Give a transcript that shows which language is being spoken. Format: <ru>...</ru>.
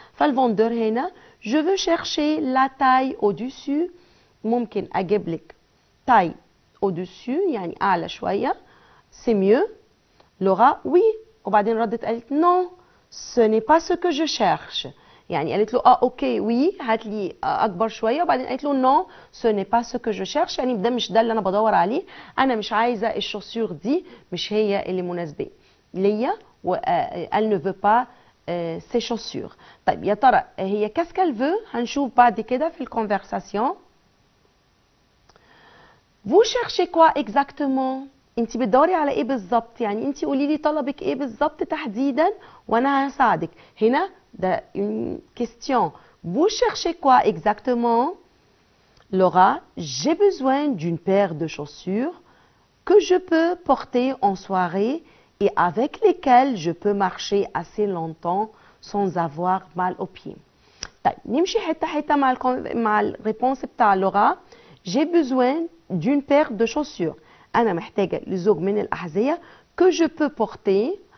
<ar>فالفندور هنا</ar> <fr>je veux chercher la taille au-dessus،</fr> <ar>ممكن أجيب لك</ar> <fr>taille au-dessus</fr> <ar>يعني أعلى شوية.</ar> <fr>c'est mieux. Laura oui.</fr> <ar>وبعدين ردت قالت</ar> <fr>non ce n'est pas ce que je cherche،</fr> <ar>يعني قالت له اوكي وي هات لي اكبر شويه، وبعدين قالت له نو سو ني با سو كو جو شيرش، يعني ده مش ده اللي انا بدور عليه، انا مش عايزه الشوسيور دي، مش هي اللي مناسبه ليا، و</ar> <fr>elle ne veut pas ces chaussures.</fr> <ar>طيب يا ترى هي</ar> <fr>qu'est-ce qu'elle veut؟</fr> <ar>هنشوف بعد كده في الكونفرساسيون.</ar> <fr>vous cherchez quoi exactement؟</fr> <ar>انت بتدوري على ايه بالظبط؟ يعني انت قولي لي طلبك ايه بالظبط تحديدا وانا هساعدك. هنا ده</ar> <fr>une question. Vous cherchez quoi exactement? Laura, j'ai besoin d'une paire de chaussures que je peux porter en soirée et avec lesquelles je peux marcher assez longtemps sans avoir mal aux pieds.</fr> <ar>طيب نمشي حتة حتة مع الريبونس بتاع لورا.</ar> <fr>J'ai besoin d'une paire de chaussures.</fr> <ar>أنا محتاجة لزوج من الأحذية</ar> <fr>que je peux porter.</fr>